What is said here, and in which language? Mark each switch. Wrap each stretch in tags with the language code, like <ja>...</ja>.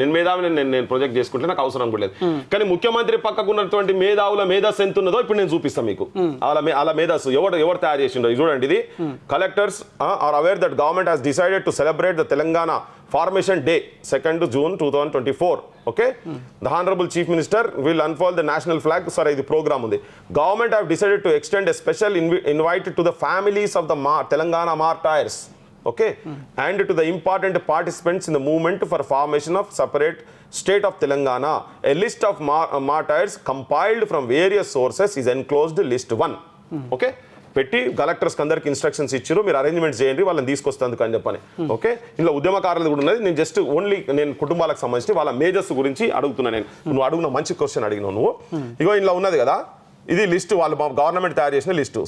<te>నేను మేధావిని నేను ప్రొజెక్ట్ చేసుకుంటే నాకు అవసరం కూడా లేదు. కానీ ముఖ్యమంత్రి పక్కకు ఉన్నటువంటి మేధావుల మేధస్సు ఎంత ఉన్నదో ఇప్పుడు నేను చూపిస్తాను మీకు. అలా మేధస్సు ఎవరు తయారు చేసిండో చూడండి.</te> <en>ఇది collectors are aware that government has decided to celebrate the Telangana Formation Day, 2nd June 2024. Okay, the Honorable Chief Minister will unfold the national flag. Sorry, the program undi. Government have decided to extend a special invite to the families of the Telangana martyrs. Okay, and to the important participants in the movement for formation of separate state of Telangana. A list of martyrs compiled from various sources is enclosed list 1. Okay.</en> <te>పెట్టి కలెక్టర్స్కి అందరికి instructions ఇచ్చారు, మీరు arrangements చేయండి వాళ్ళని తీసుకొస్తాను అని చెప్పని. Okay, ఇందులో ఉద్యమకారులు కూడా ఉన్నది. నేను జస్ట్ ఓన్లీ నేను కుటుంబాలకు సంబంధించి వాళ్ళ మేజర్స్ గురించి అడుగుతున్నా. నువ్వు అడుగున మంచి క్వశ్చన్ అడిగినావు నువ్వు. ఇగో ఇందులో ఉన్నది కదా, ఇది లిస్ట్ వాళ్ళు గవర్నమెంట్ తయారు చేసిన లిస్టు.</te>